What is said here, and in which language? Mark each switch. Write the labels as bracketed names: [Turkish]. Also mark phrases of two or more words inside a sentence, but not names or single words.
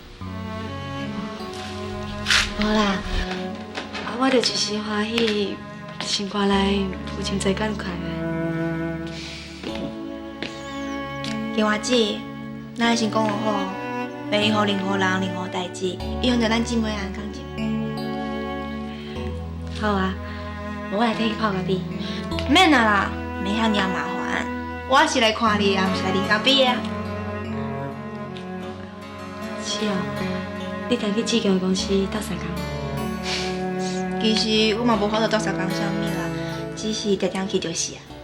[Min Nan Chinese] 无啦，我就一时欢喜，心肝内有真侪感慨的。金花姐，咱先讲好，袂用互任何人、任何代志，以后就咱姊妹安感情。好啊，我来替你泡咖啡。免啦，免遐尔麻烦。我是来看你啊，毋是来啉咖啡的。是哦，你常去志强的公司斗相共？其实我嘛无法度斗相共啥物啦，只是常常去就是啊。